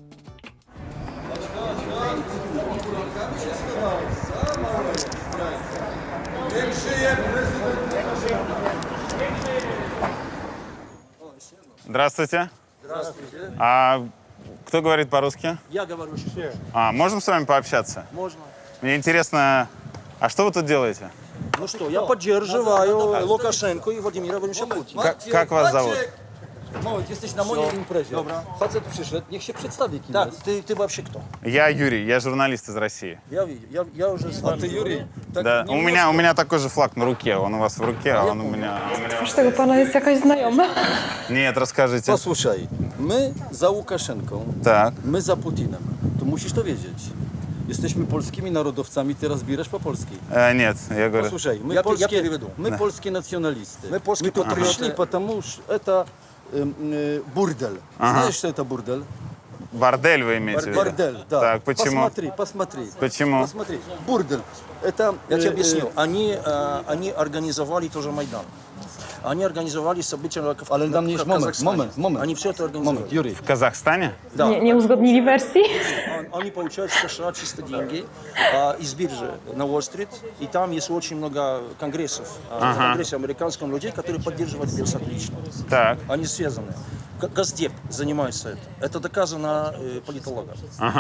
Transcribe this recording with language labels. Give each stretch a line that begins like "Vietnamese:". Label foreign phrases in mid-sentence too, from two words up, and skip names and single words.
Russian: Здравствуйте. Здравствуйте. А кто говорит по-русски? Я говорю, что Можем с вами пообщаться? можно. Мне интересно, а что вы тут делаете? Ну что, я поддерживаю Лукашенко и Владимира Владимировича Путина. Как вас зовут?
Polish: Moment, jesteś na mojej imprezie. Dobra. Facet przyszedł, niech się przedstawi kim Tak, ty
Russian: вообще кто? Я Юрий, я журналист из России. Я уже с вами. А ты Юрий? Да, у меня такой же флаг на руке, он у вас в руке, а он у меня...
Polish: Twarz tego pana jest jakaś znajoma.
Russian: Нет, расскажите.
Polish: Posłuchaj, my za Łukaszenką,
Russian: Так,
Polish: my za Putinem. To musisz to wiedzieć. Jesteśmy polskimi narodowcami, ty rozbierasz po polskiej.
Russian: Нет, я говорю... Послушай, мы польские националисты. Мы тут пришли, потому что это бурдель. Знаешь, что это бурдель? Бордель вы имеете в виду? Бордель, да. Так, почему? Посмотри. Почему? Посмотри. Бурдель. Это... Я тебе объясню. Они организовали тоже Майдан. Они организовали события в Казахстане. Момент. Они все это организовали. Юрий. В Казахстане? Да.
Polish: Nie uzgodnili wersji?
Russian: Они получают в США чисто деньги из биржи на Уолл-стрит. И там есть очень много конгрессов. Конгрессе американских людей, которые поддерживают Белсат лично. Так. Они связаны. Госдеп занимается этим. Это доказано политологом. Ага.